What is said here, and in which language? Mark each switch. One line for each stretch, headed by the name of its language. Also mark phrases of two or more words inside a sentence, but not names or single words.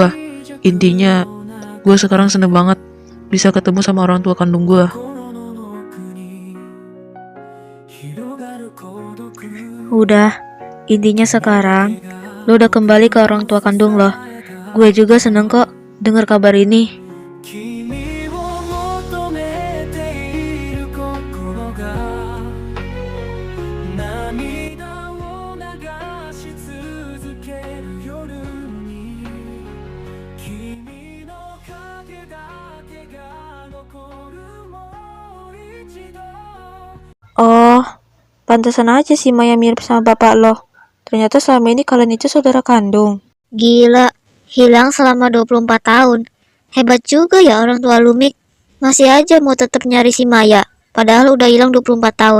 Indonesian: Intinya, gue sekarang seneng banget bisa ketemu sama orang tua kandung gue. Udah, intinya sekarang lo udah kembali ke orang tua kandung lo. Gue juga seneng kok dengar kabar ini.
Japanese: 君を求めている心が涙を流し続ける夜に君の影だけが残るもう一度
Indonesian: Oh, pantesan aja si Maya mirip sama bapak lo. Ternyata selama ini kalian itu saudara kandung. Gila, hilang selama 24 tahun. Hebat juga ya orang tua Lumik. Masih aja mau tetap nyari si Maya, padahal udah hilang 24 tahun.